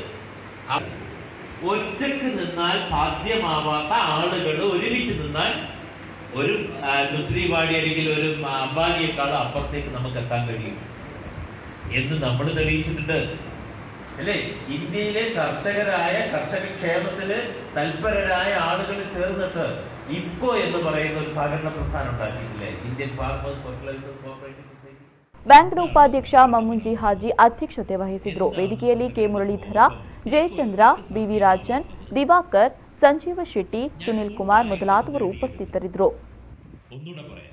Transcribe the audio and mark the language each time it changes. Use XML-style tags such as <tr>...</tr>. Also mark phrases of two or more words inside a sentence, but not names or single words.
<ml>ഒറ്റക്ക് നിന്നാൽ സാധ്യമാവാത്ത ആളുകൾ ഒരുമിച്ച് നിന്നാൽ ഒരു നുസ്ലി വാഡി അല്ലെങ്കിൽ ഒരു അംബാനിയേക്കാൾ അപ്പുറത്തേക്ക് നമുക്ക് എത്താൻ കഴിയും എന്ന് നമ്മൾ തെളിയിച്ചിട്ടുണ്ട്, അല്ലേ? ഇന്ത്യയിലെ കർഷക ക്ഷേമത്തില് തൽപരരായ ആളുകൾ ചേർന്നിട്ട് ഇഫ്കോ എന്ന് പറയുന്ന ഒരു സഹകരണ പ്രസ്ഥാനം ഉണ്ടാക്കിയിട്ടില്ലേ? ഇന്ത്യൻ ഫാർമേഴ്സ് ഫെർട്ടിലൈസേഴ്സ് കോഓപ്പറേറ്റീവ് ಸೊಸೈಟಿ.</ml> <kn>ಬ್ಯಾಂಕ್ನ ಉಪಾಧ್ಯಕ್ಷ ಮಮ್ಮುಂಜಿ ಹಾಜಿ ಅಧ್ಯಕ್ಷತೆ ವಹಿಸಿದರು. ವೇದಿಕೆಯಲ್ಲಿ ಕೆ ಮುರಳೀಧರ, ಜಯಚಂದ್ರ, ಬಿವಿ ರಾಜನ್, ದಿವಾಕರ್, ಸಂಜೀವ ಶೆಟ್ಟಿ, ಸುನಿಲ್ ಕುಮಾರ್ ಮೊದಲಾದವರು ಉಪಸ್ಥಿತರಿದ್ದರು.</kn>